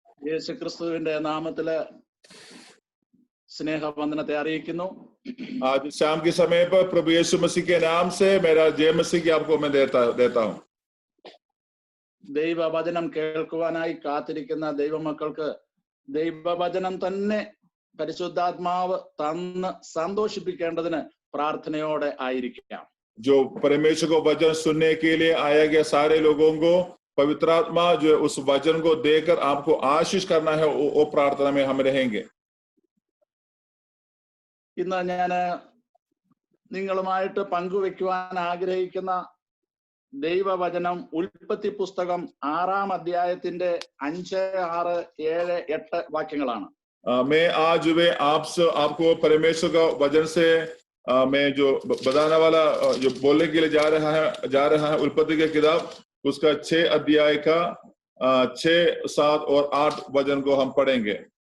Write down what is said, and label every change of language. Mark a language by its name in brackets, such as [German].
[Malayalam] യേശു ക്രിസ്തുവിന്റെ നാമത്തില് സ്നേഹവന്ദനത്തെ അറിയിക്കുന്നു. [Hindi] आज शाम के समय पर प्रभु यीशु मसीह के नाम से मेरा जय मसीह की आपको मैं देता हूँ. [Malayalam] ദൈവവചനം കേൾക്കുവാനായി കാത്തിരിക്കുന്ന ദൈവമക്കൾക്ക് ദൈവവചനം തന്നെ പരിശുദ്ധാത്മാവ് തന്ന് സന്തോഷിപ്പിക്കേണ്ടതിന് പ്രാർത്ഥനയോടെ ആയിരിക്കാം. [Hindi] जो परमेश्वर को वचन सुनने के लिए आया गया सारे लोगों को पवित्र आत्मा जो उस वचन को देकर आपको आशीष करना है वो प्रार्थना में हम रहेंगे. [Malayalam] ഇന്ന് ഞാൻ നിങ്ങളുമായിട്ട് പങ്കുവെക്കുവാൻ ആഗ്രഹിക്കുന്ന ദൈവവചനം ഉൽപ്പത്തി പുസ്തകം 6-ാം അധ്യായത്തിന്റെ 5, 6, 7, 8 വാക്യങ്ങളാണ്. [Hindi] मैं आज वे आपको परमेश्वर का वचन से मैं जो बताने वाला जो बोलने के लिए जा रहा है उल्पत्ति की किताब उसका 6 अध्याय का 6, 7 और 8 वचन को हम पढ़ेंगे.